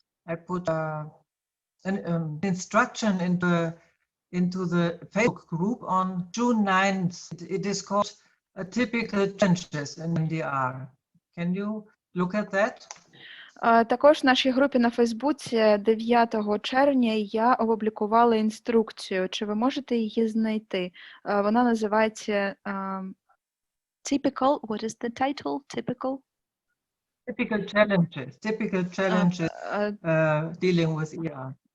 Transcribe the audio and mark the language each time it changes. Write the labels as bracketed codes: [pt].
[en] I put an instruction into the Facebook group on June 9th. It is called Typical Challenges in MDR. Can you look at that? [uk] Також в нашій групі на Фейсбуці 9 червня я опублікувала інструкцію. Чи ви можете її знайти? Вона називається Typical. [en] What is the title? Typical? Typical challenges dealing with ER.